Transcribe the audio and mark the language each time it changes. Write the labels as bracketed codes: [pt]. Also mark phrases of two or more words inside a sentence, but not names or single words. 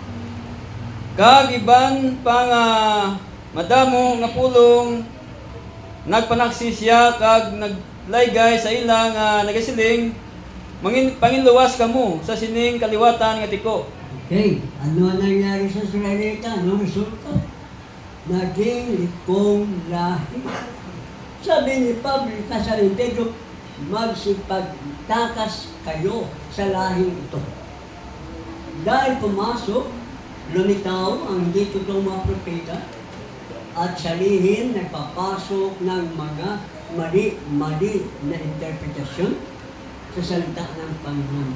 [hil] Kag iban pa nga madamo nga pulong nagpanaksi siya kag naglaygay sa ila nga nagasiling, Panginluwas kamo sa sining kaliwatan nga tiko. [tl] Okay, ano ang nangyari sa Israelita? Ano resulta? Naging likong lahi. Sabi ni Pablo sa Pedro, magsipagtakas kayo sa lahing ito. Dahil pumasok, lumitaw ang hindi totoong mga propeta at sa lihim nagpapasok ng mga mali na interpretasyon sa salita ng Panginoon.